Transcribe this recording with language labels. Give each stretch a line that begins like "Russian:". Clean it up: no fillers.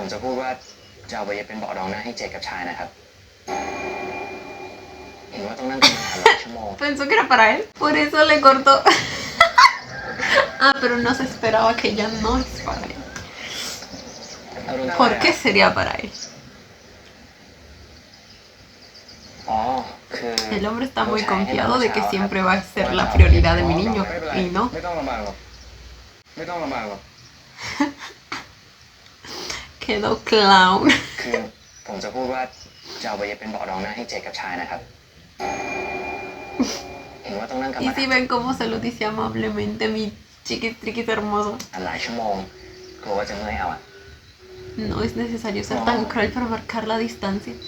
Thai: มจะพูดว่าจะเอาไปเย็บเป็นเบาะรองหน้าให้เจกับชายนะครับ เห็นว่าต้องนั่งกันนานหลายชั่วโมง
Spanish: Pensó que era para él. Por eso le cortó. Ah, pero no se esperaba que ya no es para él.
Thai: อรุณ
Spanish: ¿Por qué sería para él?
Thai: อ๋อ คือ
Spanish: El hombre está muy confiado de que siempre va a ser la prioridad de mi niño.
Thai: ไม่เป็นไร
Spanish: Y no.
Thai: ไม่ต้องลำบากหรอก ไม่ต้องลำบากหรอก
Spanish: Quedó clown.
Thai: คือผมจะพูดว่าจะเอาไปเย็บเป็นเบาะรองหน้าให้เจกับชายนะครับ เห็นว่าต้องนั่งกัน
Spanish: Y
Thai: มา
Spanish: si ven cómo se lo dice amablemente mi chiquis triquis hermoso.
Thai: หลายชั่วโมงกลัวว่าจะเมื่อยเอาอะ
Spanish: No es necesario ser tan cruel para marcar la distancia.